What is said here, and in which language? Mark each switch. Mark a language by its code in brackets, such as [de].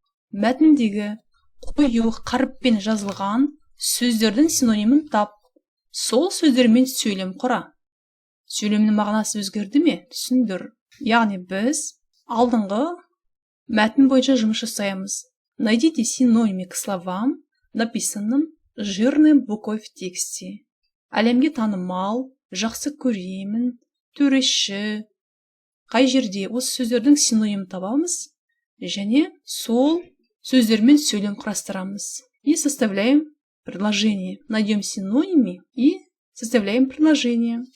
[kk] Мәтіндегі қою қаріппен жазылған сөздердің синонимін тап. Сол сөздермен сөйлем құра. Сөйлемнің мағынасы өзгерді ме? Түсіндір. Яғни біз алдыңғы мәтін бойынша жұмыс жасаймыз. [ru] Найдите синонимы к словам, написанным жирной буквой в тексте. [kk] Әлемге танымал, жақсы көремін, төреші. Қай жерде осы сөздердің синонимін табамыз және сол сөздермен сөйлем құрастырамыз. [ru] И составляем предложение. Найдем синонимы и составляем предложение.